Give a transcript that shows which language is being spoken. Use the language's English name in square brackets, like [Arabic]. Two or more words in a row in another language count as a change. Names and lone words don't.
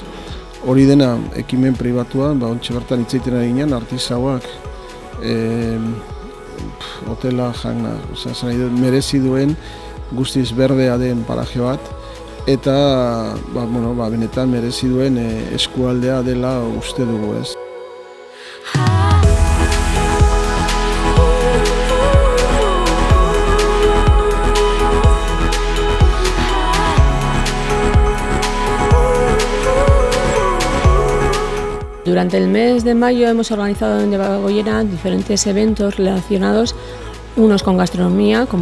[Basque] Hori dena ekimen pribatua, ontxe bertan hitzaiten ari ginen, artisauak hotela jangna, merezi duen guztiz berdea den paraje bat, eta benetan merezi duen eskualdea dela uste dugu, ez? [Spanish] Durante el mes de mayo hemos organizado en Debagoiena diferentes eventos relacionados, unos con gastronomía, como